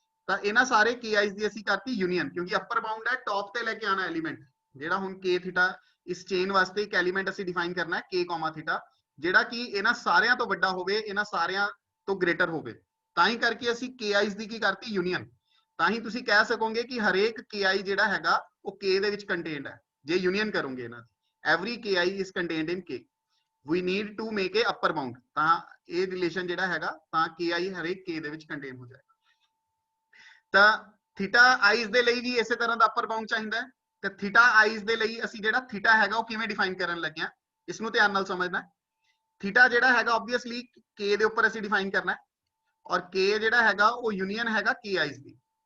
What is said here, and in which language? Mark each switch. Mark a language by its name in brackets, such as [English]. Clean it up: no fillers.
[Punjabi] ਤਾਂ ਇਹਨਾਂ ਸਾਰੇ KIs ਦੀ ਅਸੀਂ ਕਰਤੀ ਯੂਨੀਅਨ, ਕਿਉਂਕਿ ਅਪਰ ਬਾਉਂਡ ਹੈ ਟੌਪ ਤੇ ਲੈ ਕੇ ਆਣਾ ਐਲੀਮੈਂਟ, ਜਿਹੜਾ ਹੁਣ K ਥੀਟਾ ਇਸ ਚੇਨ ਵਾਸਤੇ ਇੱਕ ਐਲੀਮੈਂਟ ਅਸੀਂ ਡਿਫਾਈਨ ਕਰਨਾ ਹੈ K ਕੋਮਾ ਥੀਟਾ, ਜਿਹੜਾ ਕਿ ਇਹਨਾਂ ਸਾਰਿਆਂ ਤੋਂ ਵੱਡਾ ਹੋਵੇ, ਇਹਨਾਂ ਸਾਰਿਆਂ ਤੋਂ ਗ੍ਰੇਟਰ ਹੋਵੇ। ਤਾਂ ਹੀ ਕਰਕੇ ਅਸੀਂ KIs ਦੀ ਕੀ ਕਰਤੀ ਯੂਨੀਅਨ। ਤਾਂ ਹੀ ਤੁਸੀਂ ਕਹਿ ਸਕੋਗੇ ਕਿ ਹਰੇਕ KI ਜਿਹੜਾ ਹੈਗਾ ਉਹ K ਦੇ ਵਿੱਚ ਕੰਟੇਨਡ ਹੈ ਜੇ ਯੂਨੀਅਨ ਕਰੋਗੇ ਇਹਨਾਂ ਦੀ। [English] every KI is contained in K। we need to make a upper bound। [Punjabi] ਤਾਂ ਇਹ ਰਿਲੇਸ਼ਨ ਜਿਹੜਾ ਹੈਗਾ ਤਾਂ KI ਹਰੇਕ K ਦੇ ਵਿੱਚ ਕੰਟੇਨ ਹੋ ਜਾਏਗਾ। ਤਾਂ ਥੀਟਾ ਆਈਜ਼ ਦੇ ਲਈ ਵੀ ਇਸੇ ਤਰ੍ਹਾਂ ਦਾ ਅਪਰ ਬਾਉਂਡ ਚਾਹੀਦਾ ਹੈ। ਤੇ ਥੀਟਾ ਆਈਜ਼ ਦੇ ਲਈ ਅਸੀਂ ਜਿਹੜਾ ਥੀਟਾ ਹੈਗਾ ਉਹ ਕਿਵੇਂ ਡਿਫਾਈਨ ਕਰਨ ਲੱਗੇ ਆ, ਇਸ ਨੂੰ ਧਿਆਨ ਨਾਲ ਸਮਝਣਾ। ਥੀਟਾ ਜਿਹੜਾ ਹੈਗਾ ਆਬਵੀਅਸਲੀ K ਦੇ ਉੱਪਰ ਅਸੀਂ ਡਿਫਾਈਨ ਕਰਨਾ ਹੈ, ਔਰ K ਜਿਹੜਾ ਹੈਗਾ ਉਹ ਯੂਨੀਅਨ ਹੈਗਾ KIs ਦੀ।